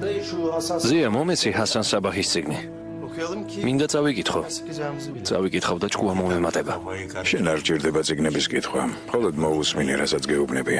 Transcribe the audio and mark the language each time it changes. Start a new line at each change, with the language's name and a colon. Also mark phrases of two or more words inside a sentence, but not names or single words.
Georgian: ზია, მომეცი ჰასან საბაჰის წიგნი.
Turkish: Okuyalım ki
Georgian: მინდა წავიკითხო.
Turkish: yapacağımızı bilelim.
Georgian: წავიკითხავ და ჭკუა მომემატება. შენ არ ჭირდება ციგნების კითხვა. მხოლოდ მოусმინე, რასაც გეუბნებიან.